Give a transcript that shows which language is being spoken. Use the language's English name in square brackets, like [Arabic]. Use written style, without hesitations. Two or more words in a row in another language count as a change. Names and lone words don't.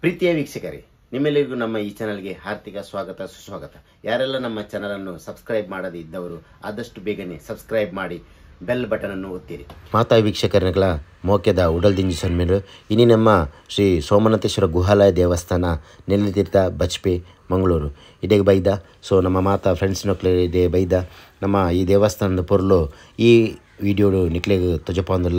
[Kannada] ಪ್ರೀತಿಯ ವೀಕ್ಷಕರೇ, ನಿಮ್ಮೆಲ್ಲರಿಗೂ ನಮ್ಮ ಈ ಚಾನಲ್ಗೆ ಹಾರ್ದಿಕ ಸ್ವಾಗತ ಸುಸ್ವಾಗತ. ಯಾರೆಲ್ಲ ನಮ್ಮ ಚಾನಲನ್ನು ಸಬ್ಸ್ಕ್ರೈಬ್ ಮಾಡದೇ ಇದ್ದವರು ಆದಷ್ಟು ಬೇಗನೆ ಸಬ್ಸ್ಕ್ರೈಬ್ ಮಾಡಿ [English] bell button [Kannada] ಅನ್ನು ಒತ್ತಿರಿ. [Tulu] ಮಾತಾ ವೀಕ್ಷಕರುಗಳ ಮೋಕ್ಯದ ಉಡಲ್ದಿಂಜಿ ಸನ್ಮೇಲು ಇನಿ ನಮ್ಮ ಶ್ರೀ ಸೋಮನಾಥೇಶ್ವರ ಗುಹಾಲಯ ದೇವಸ್ಥಾನ ನೆಲ್ಲಿತೀರ್ಥ ಬಜ್ಪೆ ಮಂಗಳೂರು ಇದೇ ಬೈದ. ಸೊ ನಮ್ಮ ಮಾತಾ ಫ್ರೆಂಡ್ಸ್ ನಕ್ಲೆ ಬೈದ ನಮ್ಮ ಈ ದೇವಸ್ಥಾನದ ಪೊರ್ಲು ಈ ವಿಡಿಯೋ ನಿಕ್ಲೆಗೆ ತುಜಪಂದಿಲ್ಲ.